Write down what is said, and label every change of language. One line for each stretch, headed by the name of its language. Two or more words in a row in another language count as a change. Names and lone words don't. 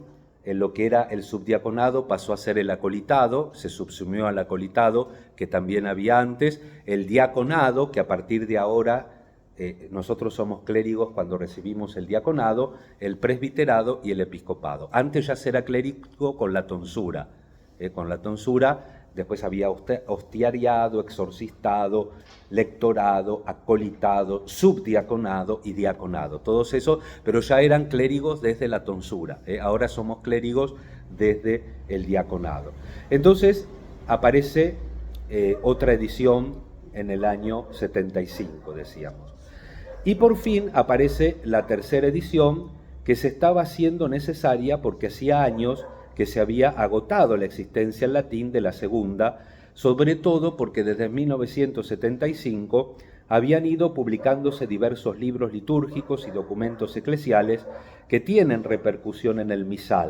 Spanish: En lo que era el subdiaconado pasó a ser el acolitado, se subsumió al acolitado que también había antes, el diaconado, que a partir de ahora nosotros somos clérigos cuando recibimos el diaconado, el presbiterado y el episcopado. Antes ya se era clérigo con la tonsura, después había hostiariado, exorcistado, lectorado, acolitado, subdiaconado y diaconado. Todos esos, pero ya eran clérigos desde la tonsura. Ahora somos clérigos desde el diaconado. Entonces aparece otra edición en el año 75, decíamos. Y por fin aparece la tercera edición, que se estaba haciendo necesaria porque hacía años que se había agotado la existencia en latín de la segunda, sobre todo porque desde 1975 habían ido publicándose diversos libros litúrgicos y documentos eclesiales que tienen repercusión en el misal.